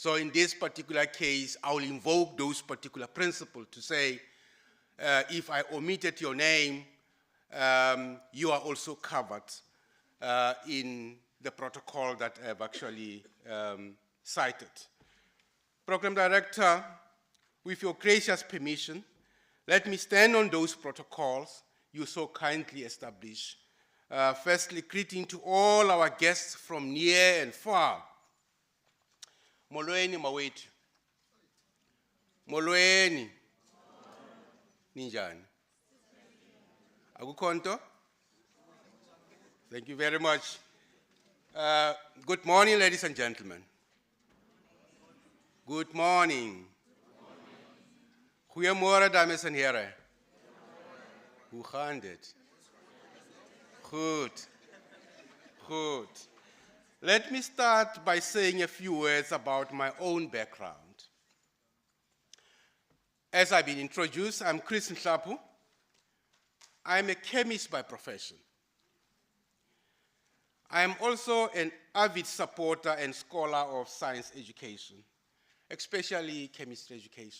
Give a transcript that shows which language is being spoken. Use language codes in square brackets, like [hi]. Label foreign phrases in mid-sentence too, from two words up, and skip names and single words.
[en] So in this particular case, I will invoke those particular principles to say, if I omitted your name, you are also covered in the protocol that I've actually cited. Program Director, with your gracious permission, let me stand on those protocols you so kindly established. Firstly, greeting to all our guests from near and far. [xh] Molweni mawethu. Molweni. Ninjani. Akukho nto? [en] Thank you very much. Good morning, ladies and gentlemen. Good morning. [af] Goeiemôre, dames en heren. Hoe gaan dit? Goed. [en] Good. Let me start by saying a few words about my own background. As I've been introduced, I'm Chris Nhlapu. I'm a chemist by profession. I am also an avid supporter and scholar of science education, especially chemistry education.